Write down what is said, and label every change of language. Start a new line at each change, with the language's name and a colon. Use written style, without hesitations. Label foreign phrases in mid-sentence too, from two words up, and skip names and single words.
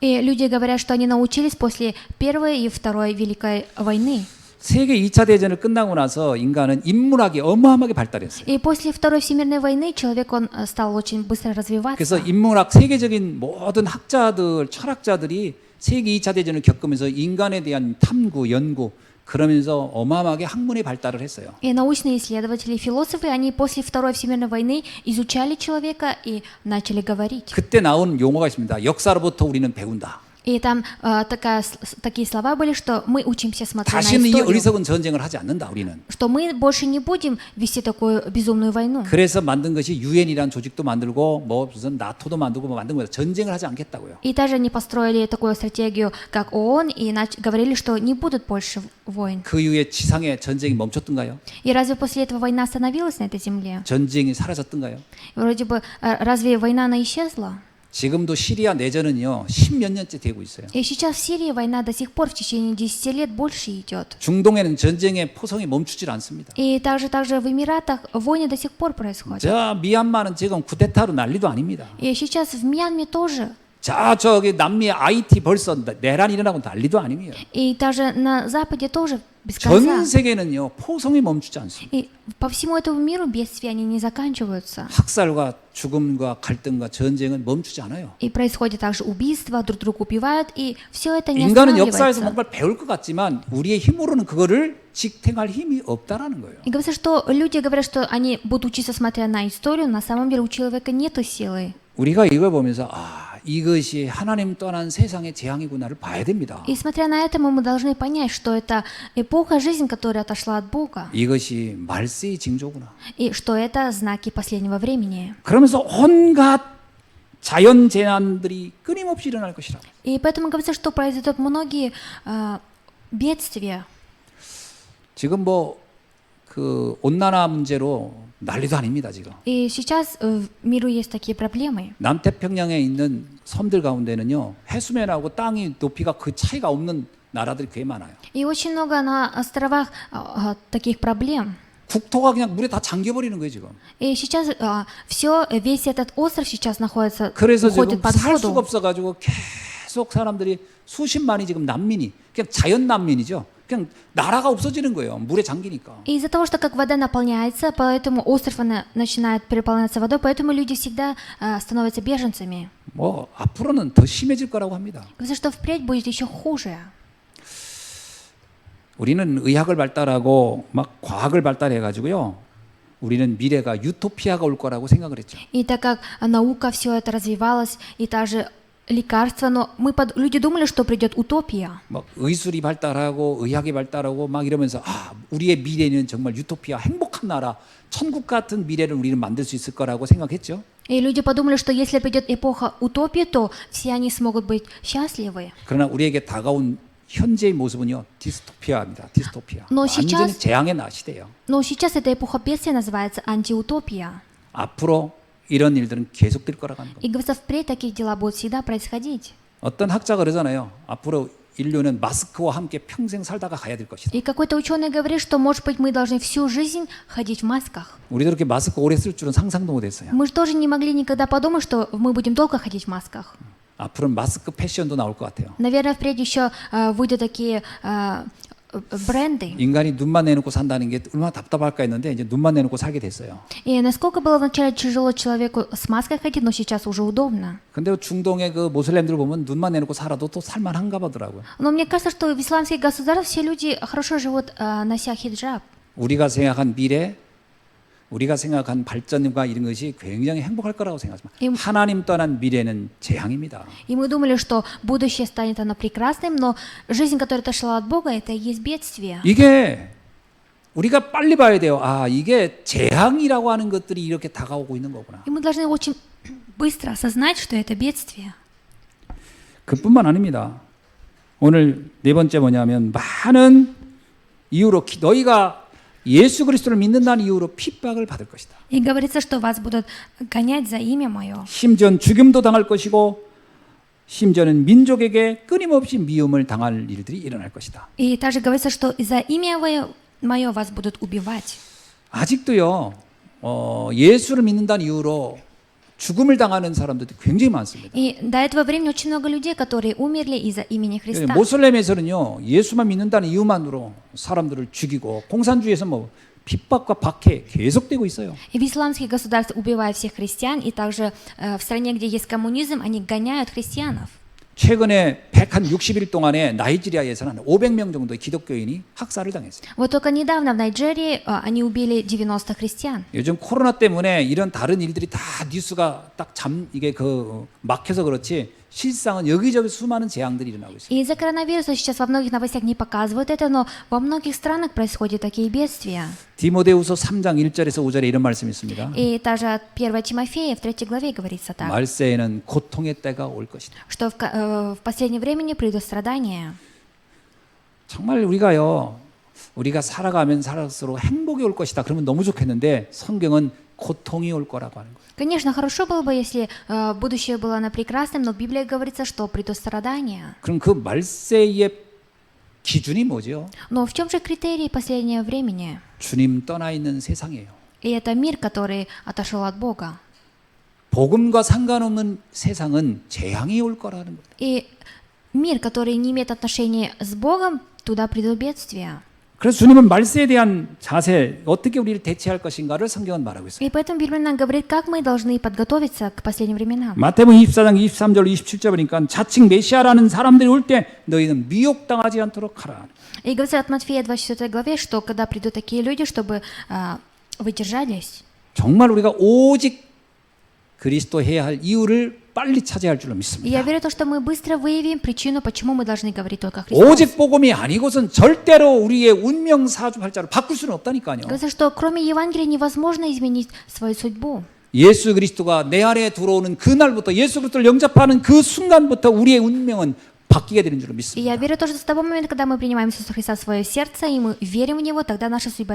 Russian: И люди говорят, что они научились после Первой и Второй Великой войны.
Korean: 세계 2차 대전을 끝나고 나서 인간은 인문학이 어마어마하게 발달했어요.
Russian: И после Второй Всемирной войны человек, он стал очень быстро
Korean: 그래서
Russian: развиваться.
Korean: 인문학 세계적인 모든 학자들, 철학자들이 세계 2차 대전을 겪으면서 인간에 대한 탐구, 연구 그러면서 어마어마하게 학문의 발달을 했어요.
Russian: И научные исследователи, философы, они после Второй Всемирной войны изучали человека и начали говорить.
Korean: 그때 나온 용어가 있습니다. 역사로부터 우리는 배운다.
Russian: И там такие слова были, что мы учимся смотреть на
Korean: 다시는 이
Russian: историю,
Korean: 어리석은 전쟁을 하지 않는다. 우리는.
Russian: что мы больше не будем вести такую безумную войну.
Korean: 그래서 만든 것이 유엔이라는 조직도 만들고 뭐 무슨 나토도 만들고 뭐 만든 거예요. 전쟁을 하지 않겠다고요.
Russian: И даже они построили такую стратегию, как ООН, и говорили, что не будут больше войн.
Korean: 그 이후에 지상에 전쟁이 멈췄던가요?
Russian: И разве после этого война остановилась на этой земле?
Korean: 전쟁이 사라졌던가요?
Russian: Вроде бы, разве война она исчезла?
Korean: 지금도 시리아 내전은요 10몇 년째 되고 있어요.
Russian: И сейчас в Сирии война до сих пор в течение 10 лет больше идет.
Korean: 중동에는 전쟁의 포성이 멈추질 않습니다.
Russian: И также в Эмиратах войны до сих пор происходят.
Korean: 저 미얀마는 지금 쿠데타로 난리도 아닙니다.
Russian: И сейчас в Мьянме тоже.
Korean: 저기 남미 IT 벌써 내란 일어나고 난리도 아닙니다.
Russian: И даже на Западе тоже без конца.
Korean: 전 세계는요 포성이 멈추지 않습니다.
Russian: И по всему этому миру бедствия они не заканчиваются.
Korean: 학살과 죽음과 갈등과 전쟁은 멈추지 않아요.
Russian: И происходит также убийства, друг друга убивают, и все это не
Korean: 인간은 역사에서
Russian: останавливается.
Korean: 뭔가를 배울 것 같지만 우리의 힘으로는 그거를 직행할 힘이 없다라는 거예요.
Russian: И говорится, что люди говорят, что они будут учиться, смотря на историю, на самом деле у человека нету силы.
Korean: 우리가 이걸 보면서 이것이 하나님 떠난 세상의 재앙이구나를 봐야 됩니다.
Russian: И смотря на это, мы должны понять, что это эпоха жизни, которая отошла от Бога,
Korean: 이것이 말세의 징조구나.
Russian: и что это знаки последнего времени.
Korean: 그러면서 온갖 자연 재난들이 끊임없이 일어날 것이라.
Russian: И поэтому говорится, что произойдут многие бедствия.
Korean: 지금 그 온난화 문제로 난리도 아닙니다 지금.
Russian: И сейчас в миру есть такие проблемы.
Korean: 남태평양에 있는 섬들 가운데는요 해수면하고 땅이 높이가 그 차이가 없는 나라들이 꽤 많아요.
Russian: И очень много на островах таких проблем.
Korean: 국토가 그냥 물에 다 잠겨버리는 거예요 지금.
Russian: И сейчас весь этот остров сейчас находится,
Korean: 그래서
Russian: уходит
Korean: 지금
Russian: под
Korean: 살 수가
Russian: воду.
Korean: 없어가지고 계속 사람들이 수십만이 지금 난민이 그냥 자연 난민이죠. 그냥 나라가 없어지는 거예요. 물에 잠기니까.
Russian: И из-за того, что как вода наполняется, поэтому остров начинает переполняться водой, поэтому люди всегда становятся беженцами.
Korean: 뭐 앞으로는 더 심해질 거라고 합니다.
Russian: Говорится, что впредь будет еще хуже.
Korean: 우리는 의학을 발달하고 막 과학을 발달해 가지고요. 우리는 미래가 유토피아가 올 거라고 생각을 했죠.
Russian: И так как наука все это развивалась, и также лекарства, но люди думали, что придет утопия.
Korean: 막 의술이 발달하고 의학이 발달하고 막 이러면서 우리의 미래는 정말 유토피아, 행복한 나라, 천국 같은 미래를 우리는 만들 수 있을 거라고 생각했죠.
Russian: И люди подумали, что если придет эпоха утопии, то все они смогут быть счастливы.
Korean: 그러나 우리에게 다가온 현재의 모습은요, 디스토피아입니다. 디스토피아.
Russian: Но
Korean: 완전히
Russian: сейчас-
Korean: 재앙의 시대예요.
Russian: Но сейчас эта эпоха бедствия называется антиутопия.
Korean: 앞으로 이런 일들은 계속될 거라고 하는
Russian: И
Korean: 겁니다.
Russian: говорится, впредь такие дела будут всегда происходить.
Korean: 어떤 학자가 그러잖아요. 앞으로 인류는 마스크와 함께 평생 살다가 가야 될 것이다.
Russian: И какой-то ученый говорит, что, может быть, мы должны всю жизнь ходить в масках.
Korean: 우리도 그렇게 마스크 오래 쓸 줄은 상상도 못했어요.
Russian: Мы же тоже не могли никогда подумать, что мы будем долго ходить в масках.
Korean: 앞으로는 마스크 패션도 나올 것 같아요.
Russian: Наверное, впредь еще выйдут такие бренды.
Korean: 인간이 눈만 내놓고 산다는 게 얼마나 답답할까 했는데 이제 눈만 내놓고 살게 됐어요.
Russian: И насколько было вначале тяжело человеку с маской ходить, но сейчас уже удобно.
Korean: 근데 중동의 그 모슬렘들 보면 눈만 내놓고 살아도 또 살만한가 보더라고요.
Russian: Но мне кажется, что в исламских государствах все люди хорошо живут, нося хиджаб.
Korean: 우리가 생각한 미래, 우리가 생각한 발전과 이런 것이 굉장히 행복할 거라고 생각하지만 하나님 떠난 미래는 재앙입니다.
Russian: И мы думали, что будущее станет оно прекрасным, но жизнь, которая отошла от Бога, это и есть бедствие.
Korean: 이게 우리가 빨리 봐야 돼요. 이게 재앙이라고 하는 것들이 이렇게 다가오고 있는 거구나.
Russian: И мы должны очень быстро осознать, что это бедствие.
Korean: 그뿐만 아닙니다. 오늘 네 번째 뭐냐면 많은 이유로 너희가 예수 그리스도를 믿는다는 이유로 핍박을 받을 것이다.
Russian: И говорится, что вас будут гонять за имя Мое.
Korean: 심지어는 죽임도 당할 것이고 심지어는 민족에게 끊임없이 미움을 당할 일들이 일어날 것이다.
Russian: И также говорится, что из-за имя Мое вас будут убивать.
Korean: 아직도요. 예수를 믿는다는 이유로 죽음을 당하는 사람들도 굉장히 많습니다.
Russian: И до этого времени очень много людей, которые умерли из-за имени Христа.
Korean: 모슬렘에서는요. 예수만 믿는다는 이유만으로 사람들을 죽이고 공산주의에서 뭐 핍박과 박해 계속되고 있어요.
Russian: И в исламских государствах убивают всех христиан, и также в стране, где есть коммунизм, они гоняют христианов.
Korean: 최근에 160일 동안에 나이지리아에서는 500명 정도의 기독교인이 학살을 당했어요.
Russian: Вот только недавно в Найджерии они убили 90 христиан.
Korean: 요즘 코로나 때문에 이런 다른 일들이 다 뉴스가 이게 막혀서 그렇지 실상은 여기저기 수많은 재앙들이 일어나고 있어요.
Russian: И из-за коронавируса сейчас во многих новостях не показывают это, но во многих странах происходят такие бедствия.
Korean: 디모데후서 3장 1절에서 5절에 이런 말씀이 있습니다.
Russian: И также от 1 Тимофея в 3 главе говорится так,
Korean: 말세에는 고통의 때가 올 것이다.
Russian: что в последнее время придут страдания.
Korean: 정말 우리가 살아가면 살아갈수록 행복이 올 것이다. 그러면 너무 좋겠는데 성경은 고통이 올 거라고 하는 거예요.
Russian: Конечно, хорошо было бы, если будущее было на прекрасном, но в Библии говорится, что придут страдания.
Korean: 그럼 그 말세의 기준이 뭐죠?
Russian: Но в чем же критерий последнего времени?
Korean: 주님 떠나 있는 세상이에요.
Russian: И это мир, который отошел от Бога.
Korean: 복음과 상관없는 세상은 재앙이 올 거라는 거예요.
Russian: И мир, который не имеет отношения с Богом, туда придут бедствия.
Korean: 그래서 주님은 말세에 대한 자세, 어떻게 우리를 대체할 것인가를 성경은 말하고 있어요.
Russian: И поэтому Библия нам говорит, как мы должны подготовиться к последним временам.
Korean: 마태복음 24장 23절 27절 보니까 자칭 메시아라는 사람들이 올 때 너희는 미혹당하지 않도록 하라.
Russian: И говорится от Матфея 24 главе, что когда придут такие люди, чтобы вы держались.
Korean: 정말 우리가 오직 그리스도 해야 할 이유를 빨리 차지할 줄로
Russian: И
Korean: 믿습니다.
Russian: я верю в то, что мы быстро выявим причину, почему мы должны говорить только о Христе.
Korean: 오직 복음이 아니고선 절대로 우리의 운명 사주팔자를 바꿀 수는 없다니까요.
Russian: Говорится, что кроме Евангелия невозможно изменить свою судьбу.
Korean: 예수 그리스도가 내 안에 들어오는 그 날부터 예수 그리스도를 영접하는 그 순간부터 우리의 운명은 바뀌게 되는 줄로
Russian: И я
Korean: 믿습니다.
Russian: верю тоже, что с того момента, когда мы принимаем Иисуса Христа в свое сердце, и мы верим в Него, тогда наша судьба